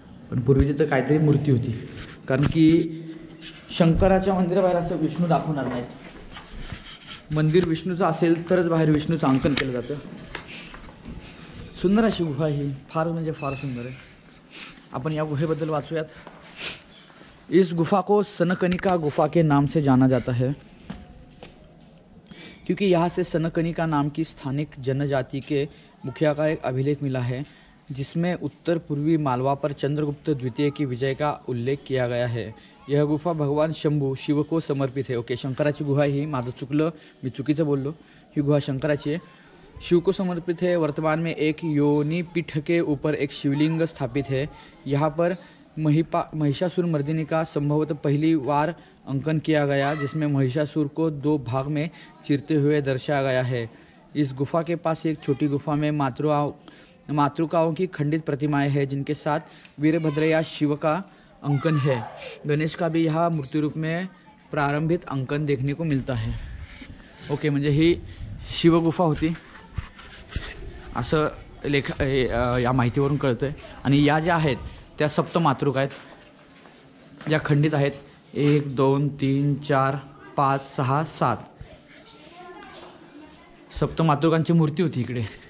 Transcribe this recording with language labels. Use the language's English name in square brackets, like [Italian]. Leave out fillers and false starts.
[Marathi] पण पूर्वी तिथं काहीतरी मूर्ती होती, कारण की शंकराच्या मंदिराबाहेर असं विष्णू दाखवणार नाहीत. मंदिर विष्णूचं असेल तरच बाहेर विष्णूचं अंकन केलं जातं. सुंदर अशी गुहा ही, फार म्हणजे फार सुंदर आहे. अपन या गुहेबद्दल वाचूयात. [Hindi] इस गुफा को सनकनिका गुफा के नाम से जाना जाता है, क्योंकि यहाँ से सनकनिका नाम की स्थानिक जनजाति के मुखिया का एक अभिलेख मिला है, जिसमें उत्तर पूर्वी मालवा पर चंद्रगुप्त द्वितीय की विजय का उल्लेख किया गया है. यह गुफा भगवान शंभू शिव को समर्पित है. [Marathi] ओके, शंकराची गुहा ही, माझं चुकलं, मी चुकीचं बोललो. ही गुहा शंकराची आहे, [Hindi] शिव को समर्पित है. वर्तमान में एक योनि पीठ के ऊपर एक शिवलिंग स्थापित है. यहाँ पर महिषासुर मर्दिनी का संभवतः पहली बार अंकन किया गया, जिसमें महिषासुर को 2 भाग में चीरते हुए दर्शाया गया है. इस गुफा के पास एक छोटी गुफा में मातृकाओं की खंडित प्रतिमाएं हैं, जिनके साथ वीरभद्र या शिव का अंकन है. गणेश का भी यहाँ मूर्ति रूप में प्रारंभित अंकन देखने को मिलता है. [Marathi] ओके, म्हणजे ही शिवगुफा होती असं या माहितीवरून कळतं आहे. आणि या ज्या आहेत त्या सप्तमातृका आहेत, ज्या खंडित आहेत. 1 2 3 4 5 6 7 सप्तमातृकांची मूर्ती होती इकडे.